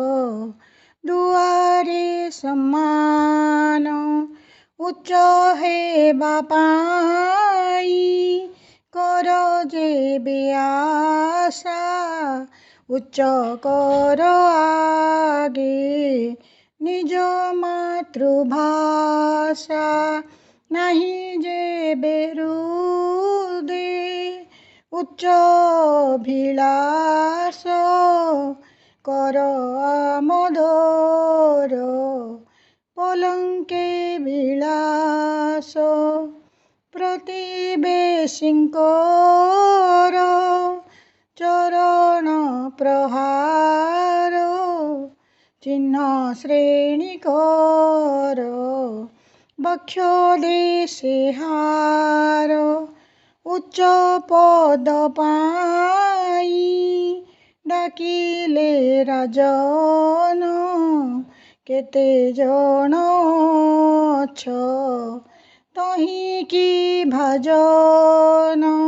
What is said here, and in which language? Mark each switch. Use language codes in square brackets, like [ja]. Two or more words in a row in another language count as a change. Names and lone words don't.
[or] ଦୁଆରେ ସମ୍ମାନ ଉଚ୍ଚ ହେବା ପାଇଁ କର ଯେବେ ଆଶା ଉଚ୍ଚ କର ଆଗେ ନିଜ ମାତୃଭାଷା ନାହିଁ ଯେବେ ହୃଦେ ଉଚ୍ଚ ଅଭିଳାଷ କର ଆମୋଦର ପଲଙ୍କେ ବିଳାସ ପ୍ରତିବେଶୀଙ୍କର ଚରଣ ପ୍ରହାର ଚିହ୍ନ ଶ୍ରେଣୀ କର ବକ୍ଷ ଦେଶେ ହାର ଉଚ୍ଚ ପଦ ପାଇ ଡାକିଲେ ରାଜନ କେତେ ଜଣ ଅଛ ତହିଁକି ଭାଜନ